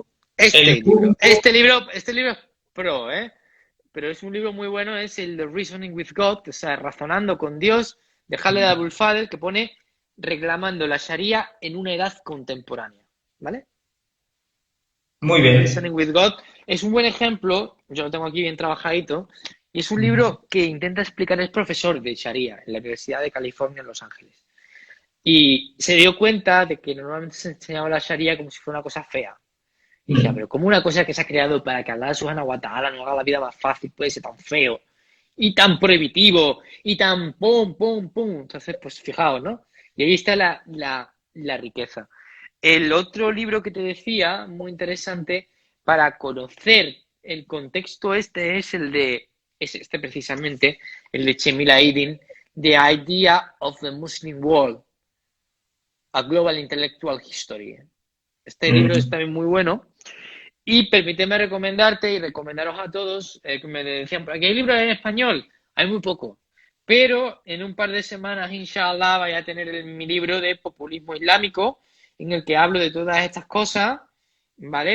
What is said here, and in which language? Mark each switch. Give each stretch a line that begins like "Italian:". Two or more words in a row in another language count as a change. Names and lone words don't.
Spanish: Este libro es pro, ¿eh? Pero es un libro muy bueno, es el de Reasoning with God, o sea, razonando con Dios, de Khaled Abul Fadl, que pone reclamando la Sharia en una edad contemporánea, ¿vale? Muy bien. Reasoning with God es un buen ejemplo, yo lo tengo aquí bien trabajadito, y es un libro que intenta explicar, es profesor de Sharia en la Universidad de California en Los Ángeles. Y se dio cuenta de que normalmente se enseñaba la Sharia como si fuera una cosa fea. Y decía, pero como una cosa que se ha creado para que Allah
Arabic: سبحانه وتعالى
Spanish: nos haga la vida más fácil puede ser tan feo y tan prohibitivo y tan pum, pum, pum. Entonces, pues fijaos, ¿no? Y ahí está la riqueza. El otro libro que te decía, muy interesante, para conocer el contexto este es este precisamente, el de Cemil Aydin, The Idea of the Muslim World, A Global Intellectual History. Este libro es también muy bueno. Y permíteme recomendarte y recomendaros a todos, que me decían, por aquí hay libros en español, hay muy poco. Pero en un par de semanas, inshallah, vaya a tener mi libro de populismo islámico, en el que hablo de todas estas cosas, ¿vale?